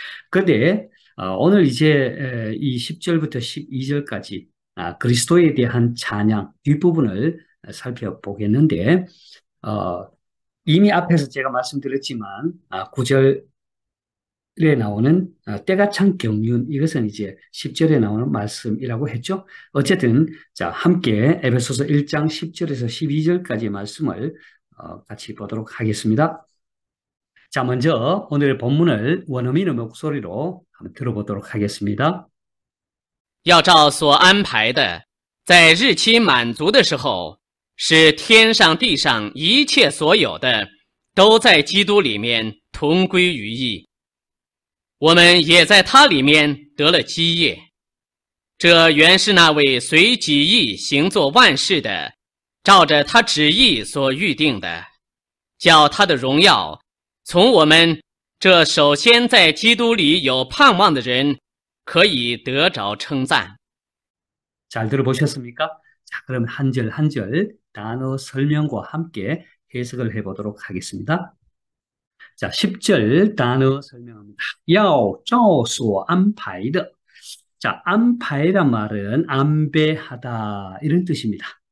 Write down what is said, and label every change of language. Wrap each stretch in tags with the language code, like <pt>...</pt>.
<ko>그런데 오늘 이제 이 10절부터 12절까지 그리스도에 대한 찬양 뒷부분을 살펴보겠는데 어, 이미 앞에서 제가 말씀드렸지만 9절에 나오는 때가 찬 경륜 이것은 이제 10절에 나오는 말씀이라고 했죠. 어쨌든 자 함께 에베소서 1장 10절에서 12절까지의 말씀을 같이 보도록 ha겠습니다. 자, 먼저 오늘 본문을 원어민의 목소리로 한번 들어보도록 하겠습니다.</ko> <zh>要照所安排的，在日期满足的时候，使天上地上一切所有的，都在基督里面同归于一。我们也在他里面得了基业。这原是那位随己意行作万事的，照着他旨意所预定的，叫他的荣耀从我们这首先在基督里有盼望的人可以得着称赞。</zh> <ko>잘 들어보셨습니까? 자, 그럼 한 절 한 절 단어 설명과 함께 해석을 해보도록 하겠습니다. 자, 10절 단어 설명합니다.</ko> <zh>要照所安排的.</zh> <ko>자, 안파이란 말은 안배하다 이런 뜻입니다.</ko>